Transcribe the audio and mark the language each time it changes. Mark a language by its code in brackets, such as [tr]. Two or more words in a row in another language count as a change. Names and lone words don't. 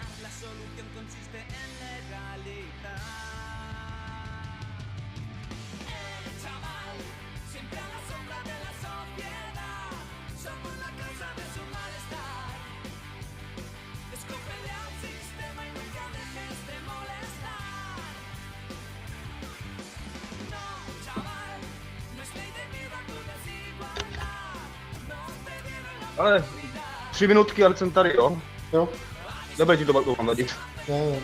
[es] La solución consiste en legalizar. El chaval, siempre a la sombra de la sociedad. Somos la causa de su malestar. Escúpele al sistema y nunca dejes de molestar. [cs] Ale 3 minutky a jsem tady, jo? Jo, Nebude ti to mám vadit. ne.